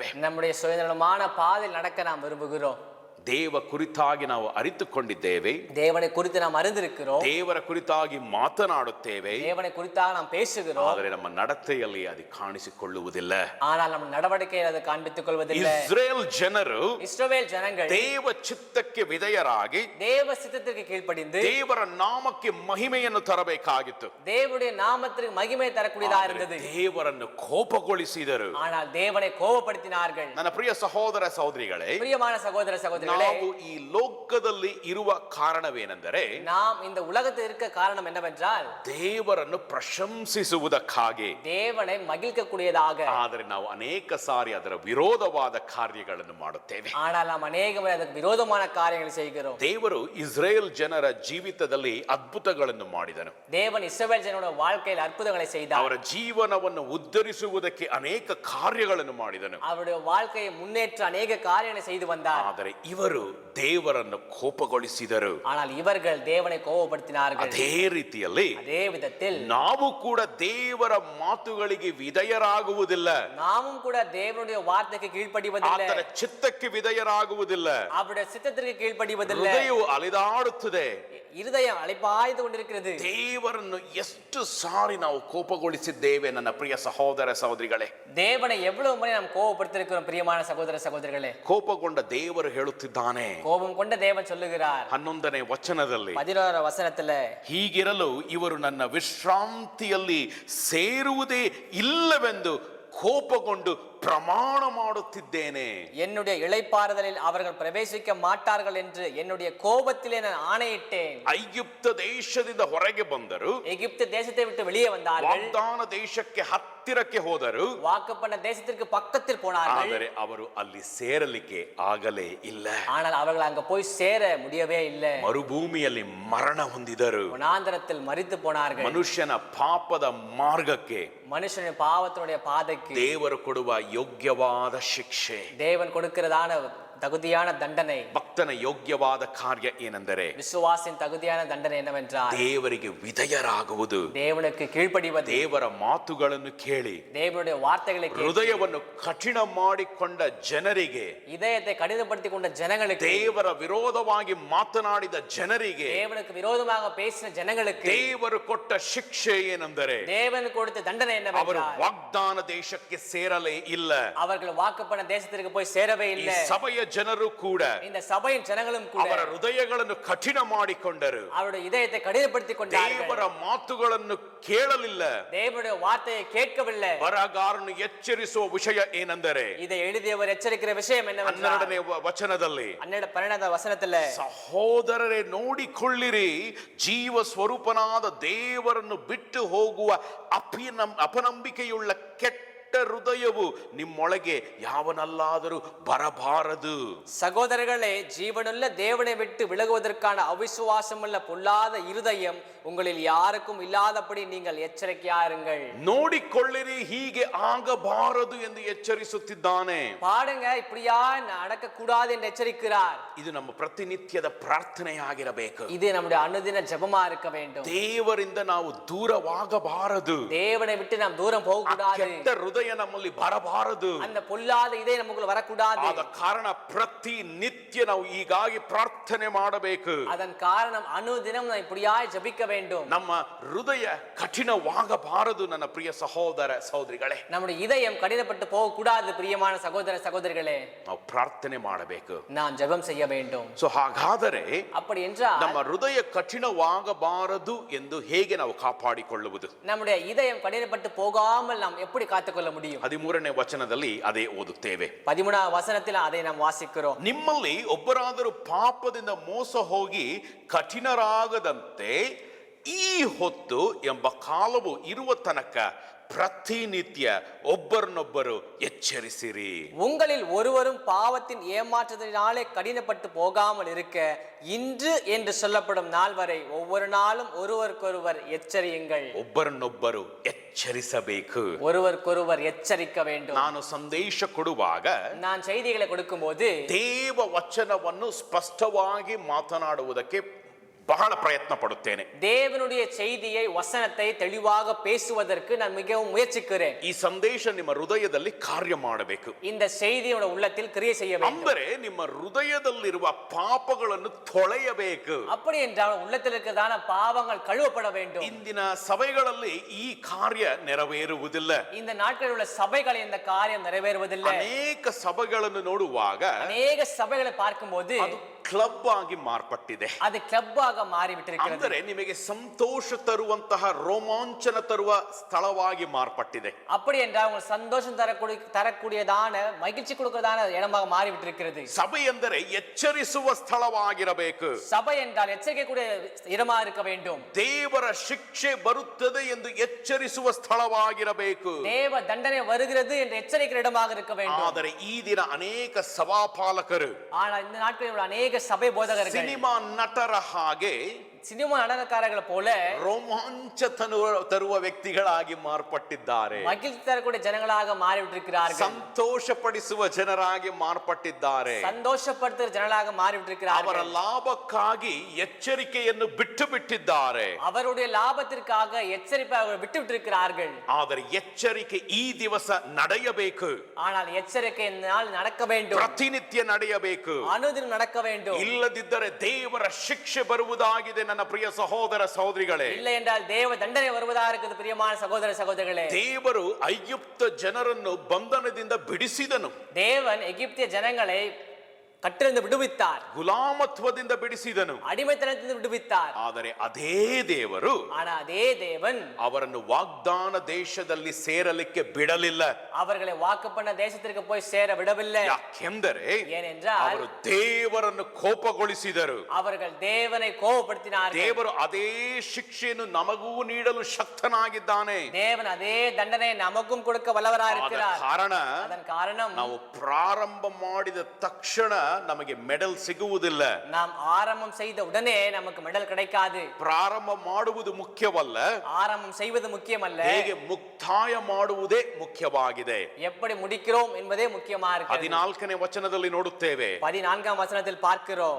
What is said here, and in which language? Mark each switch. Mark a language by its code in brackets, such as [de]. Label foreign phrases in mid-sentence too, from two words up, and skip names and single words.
[ta] நம்முடைய சுயநலமான பாதையில் நடக்க நாம் விரும்புகிறோம். [kn] ದೇವ ಕುರಿತಾಗಿ ನಾವು ಅರಿತುಕೊಂಡಿದ್ದೇವೆ, [ta] தேவனை குறித்து நாம் அறிந்திருக்கிறோம், [kn] ದೇವರ ಕುರಿತಾಗಿ ಮಾತನಾಡುತ್ತೇವೆ, [ta] தேவனை குறித்தாக நாம் பேசுகிறோம். [kn] ಆದರೆ ನಮ್ಮ ನಡತೆಯಲ್ಲಿ ಅದು ಕಾಣಿಸಿಕೊಳ್ಳುವುದಿಲ್ಲ. [ta] ஆனால் நம்ம நடவடிக்கையில் அதை காண்பித்துக் கொள்வதில்லை. [kn] ಇಸ್ರೇಲ್ ಜನರು [ta] இஸ்ரவேல் ஜனங்கள் [kn] ದೇವ ಚಿತ್ತಕ್ಕೆ ವಿಧೇಯರಾಗಿ [ta] தேவ சித்தத்திற்கு கீழ்ப்படிந்து [kn] ದೇವರ ನಾಮಕ್ಕೆ ಮಹಿಮೆಯನ್ನು ತರಬೇಕಾಗಿತ್ತು. [ta] தேவனுடைய நாமத்திற்கு மகிமை தரக்கூடியதா இருந்தது. [kn] ದೇವರನ್ನು ಕೋಪಗೊಳಿಸಿದರು. [ta] ஆனால் தேவனை கோபப்படுத்தினார்கள். [kn] ನನ್ನ ಪ್ರಿಯ ಸಹೋದರ ಸಹೋದರಿಗಳೇ, [ta] பிரியமான சகோதர சகோதரிகளே, [kn] ನಾವು ಈ ಲೋಕದಲ್ಲಿ ಇರುವ ಕಾರಣವೇನೆಂದರೆ [ta] நாம் இந்த உலகத்தில் இருக்க காரணம் என்னவென்றால் [kn] ದೇವರನ್ನು ಪ್ರಶಂಸಿಸುವುದಕ್ಕಾಗಿ. [ta] தேவனை மகிழ்க்கக்கூடியதாக. [kn] ಆದರೆ ನಾವು ಅನೇಕ ಸಾರಿ ಅದರ ವಿರೋಧವಾದ ಕಾರ್ಯಗಳನ್ನು ಮಾಡುತ್ತೇವೆ. [ta] ஆனால் நாம் அநேக முறை அதற்கு விரோதமான காரியங்களை செய்கிறோம். [kn] ದೇವರು ಇಸ್ರೇಲ್ ಜನರ ಜೀವಿತದಲ್ಲಿ ಅದ್ಭುತಗಳನ್ನು ಮಾಡಿದನು. [ta] தேவன் இஸ்ரவேல் ಜನರ வாழ்க்கையில் அற்புதங்களை செய்தார். [kn] ಅವರ ಜೀವನವನ್ನು ಉದ್ಧರಿಸುವುದಕ್ಕೆ ಅನೇಕ ಕಾರ್ಯಗಳನ್ನು ಮಾಡಿದನು. [ta] அவருடைய வாழ்க்கையை முன்னேற்ற அநேக காரியங்களை செய்து வந்தார். [kn] ಆದರೆ ಇವರು ದೇವರನ್ನು ಕೋಪಗೊಳಿಸಿದರು. [ta] ஆனால் இவர்கள் தேவனை கோபப்படுத்தினார்கள். [kn] ಅದೇ ರೀತಿಯಲ್ಲಿ [ta] அதே விதத்தில் [kn] ನಾವು ಕೂಡ ದೇವರ ಮಾತುಗಳಿಗೆ ವಿಧೇಯರಾಗುವುದಿಲ್ಲ, [ta] நாமும் கூட தேவனுடைய வார்த்தைக்கு கீழ்ப்படிவதில்லை, [kn] ಆತನ ಚಿತ್ತಕ್ಕೆ ವಿಧೇಯರಾಗುವುದಿಲ್ಲ. [ta] அவருடைய சித்தத்திற்கு கீழ்ப்படிவதில்லை. [kn] ಹೃದಯವು ಅಲಿದಾಡುತ್ತದೆ. [ta] இருதயம் அலைப்பாய்ந்து கொண்டிருக்கிறது. [kn] ದೇವರನ್ನು ಎಷ್ಟು ಸಾರಿ ನಾವು ಕೋಪಗೊಳಿಸಿದ್ದೇವೆ ನನ್ನ ಪ್ರಿಯ ಸಹೋದರ ಸಹೋದರಿಗಳೇ. [ta] தேவனை எவ்வளவு முறை நாம் கோபப்படுத்திருக்கிறோம் பிரியமான சகோதர சகோதரிகளே. [kn] ಕೋಪಗೊಂಡ ದೇವರು ಹೇಳುತ್ತಿದ್ದಾನೆ [ta] கோபம் கொண்ட தேவன் சொல்லுகிறார் [kn] 11ನೇ ವಚನದಲ್ಲಿ, [ta] 11ರ வசனத்துல, [kn] ಹೀಗಿರಲು ಇವರು ನನ್ನ ವಿಶ್ರಾಂತಿಯಲ್ಲಿ ಸೇರುವುದೇ ಇಲ್ಲವೆಂದು ಕೋಪಗೊಂಡು ಪ್ರಮಾಣ ಮಾಡುತ್ತಿದ್ದೇನೆ. [ta] என்னுடைய இளைப்பாறுதலில் அவர்கள் பிரவேசிக்க மாட்டார்கள் என்று என்னுடைய கோபத்திலே நான் ஆணையிட்டேன். [kn] ಐಗುಪ್ತ ದೇಶದಿಂದ ಹೊರಗೆ ಬಂದರು, [ta] எகிப்து தேசத்தை விட்டு வெளியே வந்தார்கள், [kn] ವಾಗ್ದಾನ ದೇಶಕ್ಕೆ ಹತ್ತಿರಕ್ಕೆ ಹೋದರು, [ta] வாக்குப்பண்ண தேசத்திற்கு பக்கத்தில் போனார்கள். [kn] ಆದರೆ ಅವರು ಅಲ್ಲಿ ಸೇರಲಿಕ್ಕೆ ಆಗಲೇ ಇಲ್ಲ. [ta] ஆனால் அவர்கள் அங்க போய் சேர முடியவே இல்லை. [kn] ಮರುಭೂಮಿಯಲ್ಲಿ ಮರಣ ಹೊಂದಿದರು. [ta] வனாந்தரத்தில் மரித்து போனார்கள். [kn] ಮನುಷ್ಯನ ಪಾಪದ ಮಾರ್ಗಕ್ಕೆ [ta] மனுஷனின் பாவத்தினுடைய பாதைக்கு [kn] ದೇವರು ಕೊಡುವ ಯೋಗ್ಯವಾದ ಶಿಕ್ಷೆ, [ta] தேவன் கொடுக்கிறதான தகுதியான தண்டனை, [kn] ಭಕ್ತನ ಯೋಗ್ಯವಾದ ಕಾರ್ಯ ಏನೆಂದರೆ [ta] விசுவாசின் தகுதியான தண்டனை என்னவென்றால் [kn] ದೇವರಿಗೆ ವಿಧೇಯರಾಗುವುದು. [ta] தேவனுக்கு கீழ்ப்படிவது, [kn] ದೇವರ ಮಾತುಗಳನ್ನು ಕೇಳಿ [ta] தேவனுடைய வார்த்தைகளை கேட்டு [kn] ಹೃದಯವನ್ನು ಕಠಿಣ ಮಾಡಿಕೊಂಡ ಜನರಿಗೆ, [ta] இதயத்தை கடினப்படுத்திக் கொண்ட ஜனங்களுக்கு, [kn] ದೇವರ ವಿರೋಧವಾಗಿ ಮಾತನಾಡಿದ ಜನರಿಗೆ [ta] தேவனுக்கு விரோதமாக பேசின ஜனங்களுக்கு [kn] ದೇವರು ಕೊಟ್ಟ ಶಿಕ್ಷೆ ಏನೆಂದರೆ [ta] தேவன் கொடுத்த தண்டனை [kn] ಅವರು [ta] என்னவென்றால் [kn] ವಾಗ್ದಾನ ದೇಶಕ್ಕೆ ಸೇರಲೇ ಇಲ್ಲ. [ta] அவர்கள் வாக்குப்பண்ண தேசத்திற்கு போய் சேரவே [kn] ಈ [ta] இல்லை. [kn] ಸಭೆಯ ಜನರು ಕೂಡ [ta] இந்த சபையின் ஜனங்களும் கூட [kn] ಅವರ ಹೃದಯಗಳನ್ನು ಕಠಿಣ ಮಾಡಿಕೊಂಡರು. [ta] அவருடைய இதயத்தை கடினப்படுத்திக் கொண்டார்கள். [kn] ದೇವರ ಮಾತುಗಳನ್ನು ಕೇಳಲಿಲ್ಲ. [ta] தேவனுடைய வார்த்தையை கேட்கவில்லை. [kn] ಬರಹಗಾರನು ಎಚ್ಚರಿಸುವ ವಿಷಯ ಏನೆಂದರೆ, [ta] இதை எழுதியவர் எச்சரிக்கிற விஷயம் என்னவென்றால் [kn] 12ನೇ ವಚನದಲ್ಲಿ, [ta] 12வது வசனத்துல, [kn] ಸಹೋದರರೇ ನೋಡಿಕೊಳ್ಳಿರಿ, ಜೀವ ಸ್ವರೂಪನಾದ ದೇವರನ್ನು ಬಿಟ್ಟು ಹೋಗುವ ಅಪನಂಬಿಕೆಯುಳ್ಳ ಕೆಟ್ಟ ಹೃದಯವು ನಿಮ್ಮೊಳಗೆ ಯಾವನಲ್ಲಾದರೂ ಬರಬಾರದು. [ta] சகோதரர்களே, ஜீவனுள்ள தேவனை விட்டு விலகுவதற்கான அவிசுவாசமுள்ள பொல்லாத இருதயம் உங்களில் யாருக்கும் இல்லாதபடி நீங்கள் எச்சரிக்கையாருங்கள். [kn] ನೋಡಿಕೊಳ್ಳಿರಿ, ಹೀಗೆ ಆಗಬಾರದು ಎಂದು ಎಚ್ಚರಿಸುತ್ತಿದ್ದಾನೆ. [ta] பாடுங்க, இப்படியா நடக்க கூடாது என்று எச்சரிக்கிறார். [kn] ಇದು ನಮ್ಮ ಪ್ರತಿನಿತ್ಯದ ಪ್ರಾರ್ಥನೆಯಾಗಿರಬೇಕು. [ta] இது நம்முடைய அனுதின ஜெபமா இருக்க வேண்டும். [kn] ದೇವರಿಂದ ನಾವು ದೂರವಾಗಬಾರದು. [ta] தேவனை விட்டு நாம் தூரம் போக கூடாது. [kn] ಕೆಟ್ಟ ಹೃದಯ ನಮ್ಮಲ್ಲಿ ಬರಬಾರದು. [ta] அந்த பொல்லாத இதயம் நமக்குள்ள வரக்கூடாது. [kn] ಆದ ಕಾರಣ ಪ್ರತಿನಿತ್ಯ ನಾವು ಹೀಗಾಗಿ ಪ್ರಾರ್ಥನೆ ಮಾಡಬೇಕು. [ta] அதன் காரணம் அனுதினம் நாம் இப்படியாய் ஜெபிக்க வேண்டும். [kn] ನಮ್ಮ ಹೃದಯ ಕಠಿಣವಾಗಬಾರದು. ನನ್ನ ಪ್ರಿಯ ಸಹೋದರ ಸಹೋದರಿಗಳೇ, [ta] நம்முடைய இதயம் கடினப்பட்டு போக கூடாது. பிரியமான சகோதர சகோதரிகளே, [kn] ನಾವು ಪ್ರಾರ್ಥನೆ ಮಾಡಬೇಕು. [ta] நாம் ஜெபம் செய்ய வேண்டும். [kn] ಸೊ ಹಾಗಾದರೆ [ta] அப்படி என்றால் [kn] ನಮ್ಮ ಹೃದಯ ಕಠಿಣವಾಗಬಾರದು ಎಂದು ಹೇಗೆ ನಾವು ಕಾಪಾಡಿಕೊಳ್ಳುವುದು? [ta] நம்முடைய இதயம் கடினப்பட்டு போகாமல் நாம் எப்படி காத்துக்கொள்ள முடியும்? [kn] 13ನೇ ವಚನದಲ್ಲಿ ಅದೇ ಓದುತ್ತೇವೆ. [ta] 13வது வசனத்தில் அதை நாம் வாசிக்கிறோம். [kn] ನಿಮ್ಮಲ್ಲಿ ಒಬ್ಬರಾದರೂ ಪಾಪದಿಂದ ಮೋಸ ಹೋಗಿ ಕಠಿಣರಾಗದಂತೆ ಈ ಹೊತ್ತು ಎಂಬ ಕಾಲವು ಇರುವ ತನಕ ಪ್ರತಿನಿತ್ಯ ಒಬ್ಬರನ್ನೊಬ್ಬರು ಎಚ್ಚರಿಸಿರಿ. [ta] உங்களில் ஒருவரும் பாவத்தின் ஏமாற்றத்தினாலே கடினப்பட்டு போகாமல் இருக்க இன்று என்று சொல்லப்படும் நாள் வரை ஒவ்வொரு நாளும் ஒருவருக்கொருவர் எச்சரியுங்கள். [kn] ಒಬ್ಬರನ್ನೊಬ್ಬರು ಎಚ್ಚರಿಸಬೇಕು. [ta] ஒருவருக்கொருவர் எச்சரிக்க வேண்டும். [kn] ನಾನು ಸಂದೇಶ ಕೊಡುವಾಗ [ta] நான் செய்திகளை கொடுக்கும்போது [kn] ದೇವ ವಚನವನ್ನು ಸ್ಪಷ್ಟವಾಗಿ ಮಾತನಾಡುವುದಕ್ಕೆ ಬಹಳ ಪ್ರಯತ್ನ ಪಡುತ್ತೇನೆ. [ta] தேவனுடைய செய்தியை வசனத்தை தெளிவாக பேசுவதற்கு நான் மிகவும் முயற்சிக்கிறேன். [kn] ಈ ಸಂದೇಶ ನಿಮ್ಮ ಹೃದಯದಲ್ಲಿ ಕಾರ್ಯ ಮಾಡಬೇಕು. [ta] இந்த செய்தியோட உள்ளத்தில் கிரியை செய்ய வேண்டும். [kn] ಅಂದರೆ ನಿಮ್ಮ ಹೃದಯದಲ್ಲಿರುವ ಪಾಪಗಳನ್ನು ತೊಳೆಯಬೇಕು. [ta] அப்படி என்றால் உள்ளத்தில் இருக்கிறதான பாவங்கள் கழுவப்பட வேண்டும். [kn] ಇಂದಿನ ಸಭೆಗಳಲ್ಲಿ ಈ ಕಾರ್ಯ ನೆರವೇರುವುದಿಲ್ಲ. [ta] இந்த நாட்களில் உள்ள சபைகளில் இந்த காரியம் நிறைவேறுவதில்லை. [kn] ಅನೇಕ ಸಭೆಗಳನ್ನು ನೋಡುವಾಗ [ta] அநேக சபைகளை பார்க்கும்போது [kn] ಅದು ಕ್ಲಬ್ ಆಗಿ ಮಾರ್ಪಟ್ಟಿದೆ. [ta] அது கிளப்பாக மாறிவிட்டிருக்கிறது. [kn] ಅಂದರೆ ನಿಮಗೆ ಸಂತೋಷ ತರುವಂತಹ ರೋಮಾಂಚನ ತರುವ ಸ್ಥಳವಾಗಿ ಮಾರ್ಪಟ್ಟಿದೆ. [ta] அப்படி என்றால் உங்களுக்கு சந்தோஷம் தரக்கூடியதான மகிழ்ச்சி கொடுக்கிறதான இடமாக மாறிவிட்டிருக்கிறது. [kn] ಸಭೆ ಎಂದರೆ ಎಚ್ಚರಿಸುವ ಸ್ಥಳವಾಗಿರಬೇಕು. [ta] சபை என்றால் எச்சரிக்கை கூடிய இடமாக இருக்க வேண்டும். [kn] ದೇವರ ಶಿಕ್ಷೆ ಬರುತ್ತದೆ ಎಂದು ಎಚ್ಚರಿಸುವ ಸ್ಥಳವಾಗಿರಬೇಕು. [ta] தேவ தண்டனை வருகிறது என்று எச்சரிக்கிற இடமாக இருக்க வேண்டும். [kn] ಆದರೆ ಈ ದಿನ ಅನೇಕ ಸಭಾಪಾಲಕರು, [ta] ஆனால் இந்த நாட்களில் உள்ள அநேக சபை போதகர்கள் [kn] ಸಿನಿಮಾ ನಟರ ಹಾಗೆ [ta] சினிமா நடனக்காரர்களை போல [kn] ರೋಮಾಂಚ ತರುವ ವ್ಯಕ್ತಿಗಳಾಗಿ ಮಾರ್ಪಟ್ಟಿದ್ದಾರೆ. [ta] மகிழ்ச்சி தரக்கூடிய ஜனங்களாக மாறிவிட்டிருக்கிறார்கள். [kn] ಸಂತೋಷಪಡಿಸುವ ಜನರಾಗಿ ಮಾರ್ಪಟ್ಟಿದ್ದಾರೆ. [ta] சந்தோஷப்படுத்துகிற ಜನங்களாக மாறிவிட்டிருக்கிறார்கள். [kn] ಅವರ ಲಾಭಕ್ಕಾಗಿ ಎಚ್ಚರಿಕೆಯನ್ನು ಬಿಟ್ಟು ಬಿಟ್ಟಿದ್ದಾರೆ. [ta] அவருடைய லாபத்திற்காக எச்சரிப்பை அவர்கள் விட்டு விட்டிருக்கிறார்கள். [kn] ಆದರೆ ಎಚ್ಚರಿಕೆ ಈ ದಿವಸ ನಡೆಯಬೇಕು. [ta] ஆனால் எச்சரிக்கை நாள் நடக்க வேண்டும். [kn] ಪ್ರತಿನಿತ್ಯ ನಡೆಯಬೇಕು. [ta] அனுதினம் நடக்க வேண்டும். [kn] ಇಲ್ಲದಿದ್ದರೆ ದೇವರ ಶಿಕ್ಷೆ ಬರುವುದಾಗಿದೆ. ನನ್ನ ಪ್ರಿಯ ಸಹೋದರ ಸಹೋದರಿಗಳೇ, [ta] இல்லை என்றால் தேவ தண்டனை வருவதாக இருக்குது. பிரியமான சகோதர சகோதரிகளே, [kn] ದೇವರು ಐಗುಪ್ತ ಜನರನ್ನು ಬಂಧನದಿಂದ ಬಿಡಿಸಿದನು. [ta] தேவன் எகிப்திய ஜனங்களை கட்டிலிருந்து விடுவித்தார். [kn] ಗುಲಾಮತ್ವದಿಂದ ಬಿಡಿಸಿದನು. [ta] அடிமைத்தனத்திலிருந்து விடுவித்தார். [kn] ಆದರೆ ಅದೇ ದೇವರು [ta] ஆனா அதே தேவன் [kn] ಅವರನ್ನು ವಾಗ್ದಾನ ದೇಶದಲ್ಲಿ ಸೇರಲಿಕ್ಕೆ ಬಿಡಲಿಲ್ಲ. [ta] அவர்களை வாக்கு பண்ண தேசத்திற்கு போய் சேர விடவில்லை. [kn] ಯಾಕೆಂದರೆ [ta] ஏனென்றால் [kn] ಅವರು ದೇವರನ್ನು ಕೋಪಗೊಳಿಸಿದರು. [ta] அவர்கள் தேவனை கோபப்படுத்தினார்கள். [kn] ದೇವರು ಅದೇ ಶಿಕ್ಷೆಯನ್ನು ನಮಗೂ ನೀಡಲು ಶಕ್ತನಾಗಿದ್ದಾನೆ. [ta] தேவன் அதே தண்டனை நமக்கும் கொடுக்க வல்லவராக இருக்கிறார். [kn] ಅದರ ಕಾರಣ ನಾವು ಪ್ರಾರಂಭ ಮಾಡಿದ ತಕ್ಷಣ ನಮಗೆ ಮೆಡಲ್ ಸಿಗುವುದಿಲ್ಲ. [ta] நாம் ஆரம்பம் செய்த உடனே நமக்கு மெடல் கிடைக்காது. [kn] ಪ್ರಾರಂಭ ಮಾಡುವುದು ಮುಖ್ಯವಲ್ಲ, [ta] ஆரம்பம் செய்வது முக்கியமல்ல, [kn] ಹೇಗೆ ಮುಕ್ತಾಯ ಮಾಡುವುದೇ ಮುಖ್ಯವಾಗಿದೆ. [ta] எப்படி முடிக்கிறோம் என்பதே முக்கியமா இருக்கிறது. [kn] 14ನೇ ವಚನದಲ್ಲಿ ನೋಡುತ್ತೇವೆ. [ta] 14ஆம் வசனத்தில் பார்க்கிறோம்.